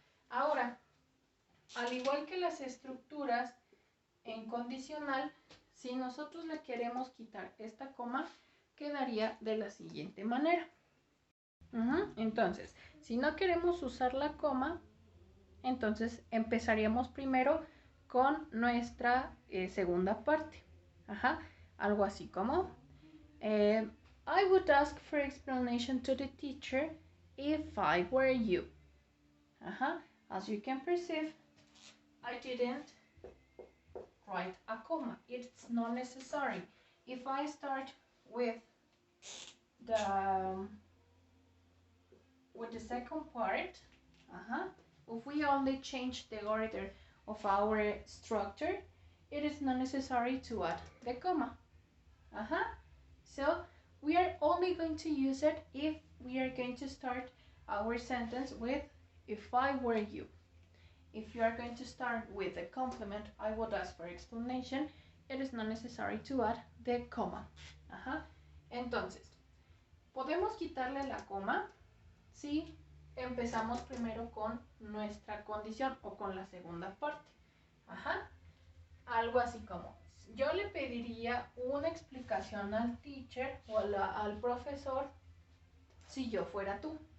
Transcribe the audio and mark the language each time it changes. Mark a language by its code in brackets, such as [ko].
[es] Ahora, al igual que las estructuras en condicional, si nosotros le queremos quitar esta coma, quedaría de la siguiente manera. Entonces, si no queremos usar la coma, entonces empezaríamos primero con nuestra segunda parte. Algo así como [en] I would ask for explanation to the teacher if I were you. As you can perceive, I didn't write a comma. It's not necessary. If I start with the second part, if we only change the order of our structure, it is not necessary to add the comma. So we are only going to use it if we are going to start our sentence with if I were you. If you are going to start with a complement, I would ask for explanation, it is not necessary to add the comma. [es] Entonces, podemos quitarle la coma si empezamos primero con nuestra condición o con la segunda parte. Algo así como, yo le pediría una explicación al teacher o al profesor si yo fuera tú.